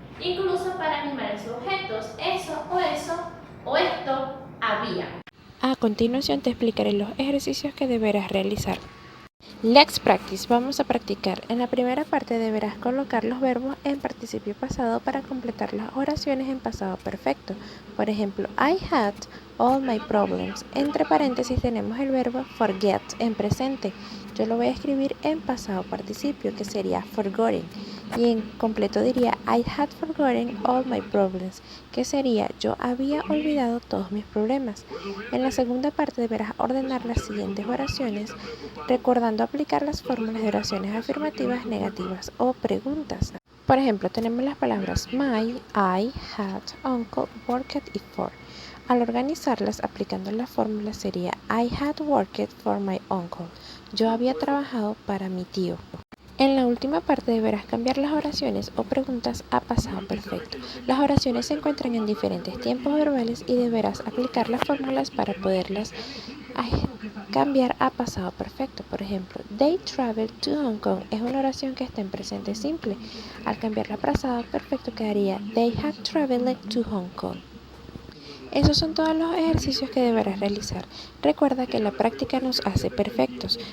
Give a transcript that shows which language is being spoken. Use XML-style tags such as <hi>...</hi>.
<es>Incluso para animales u objetos, eso o esto había. A continuación te explicaré los ejercicios que deberás realizar.</es> <en>Let's practice.</en> <es>Vamos a practicar. En la primera parte deberás colocar los verbos en participio pasado para completar las oraciones en pasado perfecto. Por ejemplo,</es> <en>I had all my problems.</en> <es>Entre paréntesis tenemos el verbo forget en presente. Yo lo voy a escribir en pasado participio, que sería forgotten. Y en completo diría</es> <en>I had forgotten all my problems,</en> <es>que sería yo había olvidado todos mis problemas. En la segunda parte deberás ordenar las siguientes oraciones, recordando aplicar las fórmulas de oraciones afirmativas, negativas o preguntas. Por ejemplo, tenemos las palabras my, I, had, uncle, worked y for. Al organizarlas aplicando la fórmula sería</es> <en>I had worked for my uncle.</en> <es>Yo había trabajado para mi tío. En la última parte deberás cambiar las oraciones o preguntas a pasado perfecto. Las oraciones se encuentran en diferentes tiempos verbales y deberás aplicar las fórmulas para poderlas cambiar a pasado perfecto. Por ejemplo,</es> <en>they traveled to Hong Kong</en> <es>es una oración que está en presente simple. Al cambiarla a pasado perfecto quedaría</es> <en>they had traveled to Hong Kong.</en> <es>Esos son todos los ejercicios que deberás realizar. Recuerda que la práctica nos hace perfectos.</es>